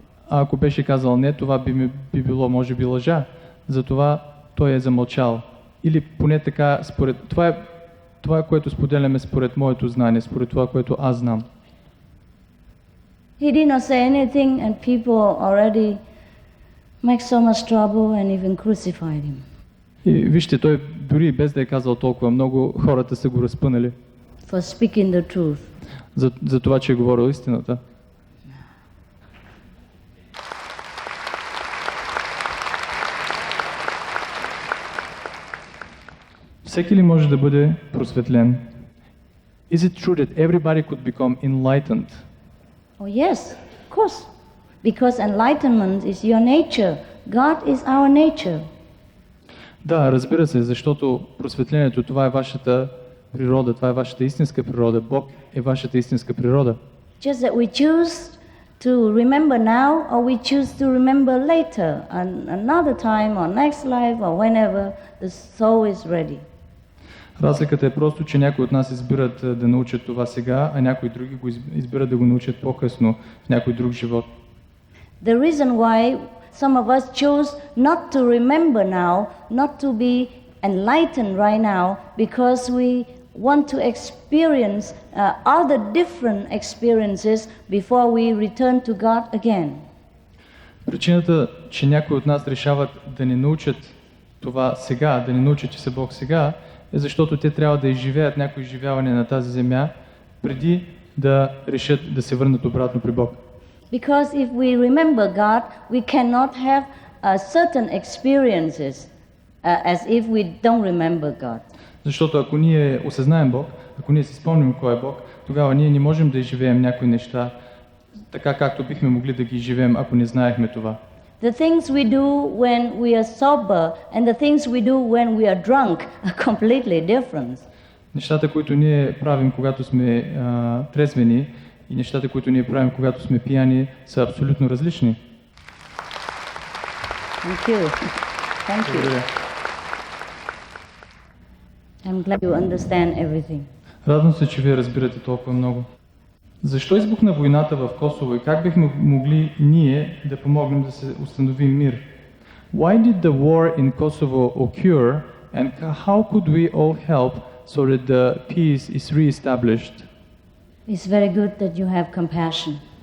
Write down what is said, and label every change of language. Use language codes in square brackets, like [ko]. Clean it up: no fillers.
[bg] Ако беше казал не, това би било може би лъжа. Затова той е замълчал. Или поне така, това, което споделяме според моето знание, според това, което аз знам. [en] He did not say anything and people already make so much trouble and even crucified him. [bg] И вижте, той дори без да е казал толкова много, хората са го разпънали. [en] For speaking the truth. [bg] За това, че е говорил истината. Всеки ли може да бъде просветлен? [en] Is it true that everybody could become enlightened? Oh yes, of course. Because enlightenment is your nature. God is our nature. [bg] Да, разбира се, защото просветлението, това е вашата природа, това е вашата истинска природа. Бог е вашата истинска природа. [en] Just that we choose to remember now or we choose to remember later, another time or next life or whenever the soul is ready. [bg] Разликата е просто, че някои от нас избират да научат това сега, а някои други го избират да го научат по-късно в някой друг живот. [en] The reason why some of us choose not to remember now, not to be enlightened right now, because we want to experience other different experiences before we return to God again. [bg] Причината, че някои от нас решават да не научат това сега, да не научат, че са Бог сега, е защото те трябва да изживеят някои изживяване на тази земя, преди да решат да се върнат обратно при Бог. [en] Because if we remember God, we cannot have certain experiences as if we don't remember God. [bg] Защото ако ние осъзнаем Бог, ако ние си спомним кой е Бог, тогава ние не можем да изживеем някои неща така, както бихме могли да ги изживеем, ако не знаехме това. [en] The things we do when we are sober and the things we do when we are drunk are completely different. [bg] Нещата, които ние правим, когато сме трезвени, и нещата, които ние правим, когато сме пияни, са абсолютно различни. [en] Thank you. Thank you. I'm glad you understand everything. [bg] Радвам се, че вие разбирате толкова много. Защо избухна войната в Косово и как бихме могли ние да помогнем да се установи мир? [en] Why did the war in Kosovo occur and how could we all help so that the peace is re-established? It's very good that you have compassion.